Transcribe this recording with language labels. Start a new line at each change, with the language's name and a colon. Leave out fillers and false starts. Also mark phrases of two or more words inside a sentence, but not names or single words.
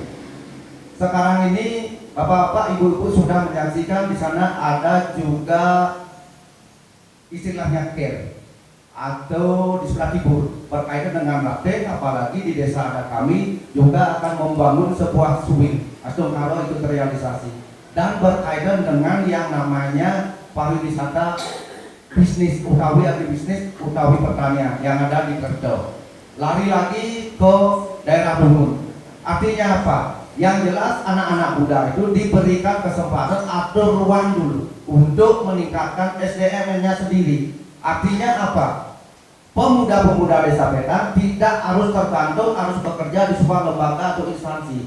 Indonesian: Sekarang ini bapak-bapak, ibu-ibu sudah menyaksikan di sana ada juga istilahnya care atau di sebelah timur berkaitan dengan rafting. Apalagi di desa adat kami juga akan membangun sebuah swing atau kalau itu terrealisasi dan berkaitan dengan yang namanya pariwisata bisnis utawi agribisnis utawi pertanian yang ada di Kerto. Lari lagi ke daerah Bungun. Artinya apa? Yang jelas anak-anak muda itu diberikan kesempatan atau ruang dulu untuk meningkatkan SDM-nya sendiri. Artinya apa? Pemuda-pemuda Desa Petan tidak harus tergantung harus bekerja di sebuah lembaga atau instansi.